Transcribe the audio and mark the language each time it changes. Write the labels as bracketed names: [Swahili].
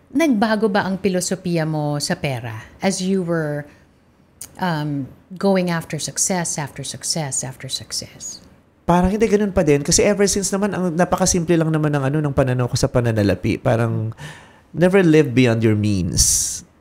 [Filipino] Nagbago ba ang filosofiya mo sa pera [English] as you were going after success, after success, after success? [Filipino] Parang hindi ganun pa din kasi ever since naman ang napakasimple lang naman ng pananaw ko sa pananalapi. [English] Parang never live beyond your means.